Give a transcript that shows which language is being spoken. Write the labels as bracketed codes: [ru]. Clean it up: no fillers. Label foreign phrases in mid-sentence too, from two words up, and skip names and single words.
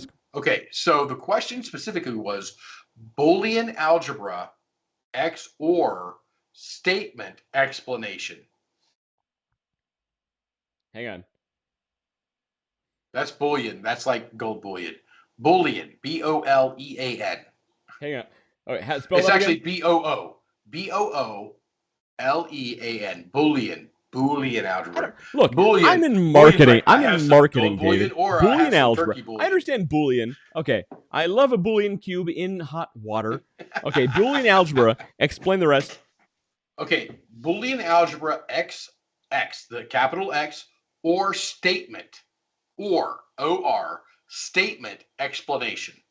[en] Okay, so the question specifically was Boolean algebra XOR statement explanation. Hang on. That's Boolean. That's like gold bullion. Boolean. B-O-L-E-A-N. Hang on. Okay, spell it's that actually again? B-O-O. B-O-O-L-E-A-N. Boolean. Boolean algebra. Look, Boolean. I'm in marketing. I'm in marketing, David. Boolean algebra. I understand Boolean. Okay. I love a Boolean cube in hot water. Okay, Boolean algebra. Explain the rest. Okay, Boolean algebra X, the capital X, or statement, or O-R, statement explanation.